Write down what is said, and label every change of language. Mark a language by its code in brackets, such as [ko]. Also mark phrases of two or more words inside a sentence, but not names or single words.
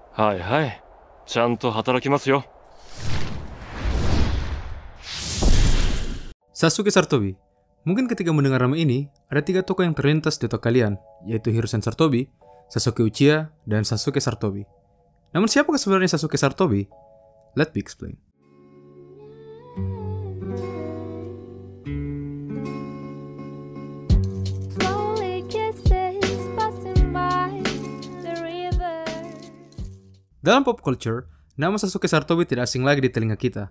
[ja] はいはい。ちゃんと働きますよ。 [id] Sasuke Sartobi. Mungkin ketika mendengar nama ini, ada 3 tokoh yang terlintas di otak kalian, yaitu Hiruzen Sartobi, Sasuke Uchiha, dan Sasuke Sartobi. Namun siapakah sebenarnya Sasuke Sartobi? [en] Let me explain. [id] Dalam [en] pop culture, [id] nama Sasuke Sartobi tidak asing lagi di telinga kita.